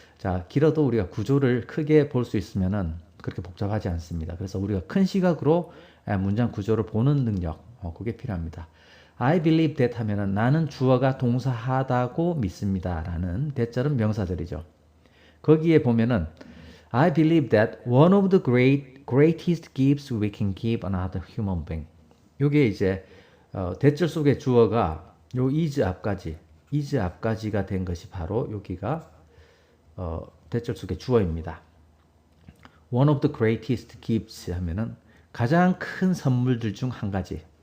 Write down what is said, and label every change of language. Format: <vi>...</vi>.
<ko>자, 길어도 우리가 구조를 크게 볼 수 있으면은 그렇게 복잡하지 않습니다. 그래서 우리가 큰 시각으로 문장 구조를 보는 능력, 그게 필요합니다.</ko> <en>I believe that</en> <ko>하면은 나는 주어가 동사하다고 믿습니다. 라는 that절은 명사절이죠. 거기에 보면은</ko> <en>I believe that one of the greatest gifts we can give another human being.</en> <ko>요게 이제 that절 속의 주어가 요 is 앞까지가 된 것이 바로 여기가 that절 속의 주어입니다.</ko> <en>One of the greatest gifts</en> <ko>하면은 가장 큰 선물들 중 한 가지.</ko>